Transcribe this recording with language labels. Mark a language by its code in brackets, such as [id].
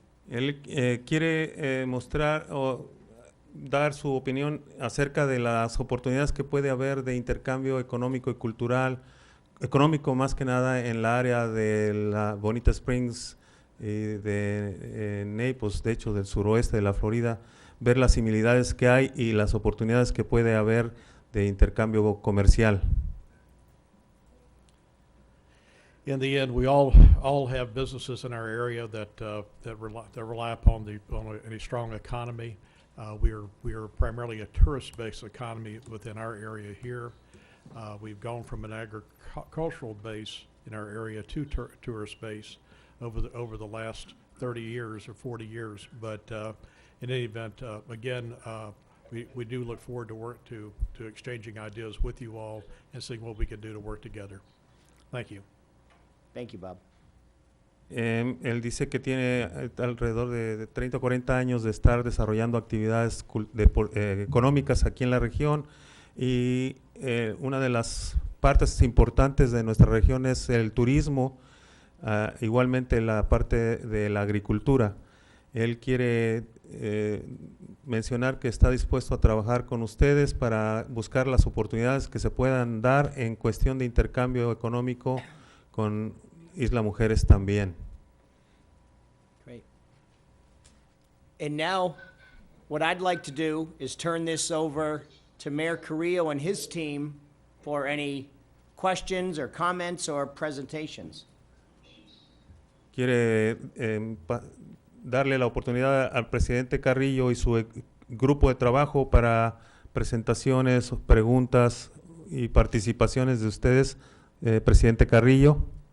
[es] Él quiere mostrar o dar su opinión acerca de las oportunidades que puede haber de intercambio económico y cultural, económico más que nada en la área de la Bonita Springs y de Naples, de hecho del suroeste de la Florida, ver las similitudes que hay y las oportunidades que puede haber de intercambio comercial. [en] In the end, we all have businesses in our area that rely upon a strong economy. We are primarily a tourist-based economy within our area here. We've gone from an agricultural base in our area to tourist base over the last 30 years or 40 years. But in any event, again, we do look forward to exchanging ideas with you all and seeing what we can do to work together. Thank you. Thank you, Bob. [es] Él dice que tiene alrededor de 30 o 40 años de estar desarrollando actividades económicas aquí en la región, y una de las partes importantes de nuestra región es el turismo, igualmente la parte de la agricultura. Él quiere mencionar que está dispuesto a trabajar con ustedes para buscar las oportunidades que se puedan dar en cuestión de intercambio económico con Isla Mujeres también. [en] Great. And now, what I'd like to do is turn this over to Mayor Carrillo and his team for any questions or comments or presentations. [es] quiere darle la oportunidad al presidente Carrillo y su grupo de trabajo para presentaciones, preguntas y participaciones de ustedes, presidente Carrillo.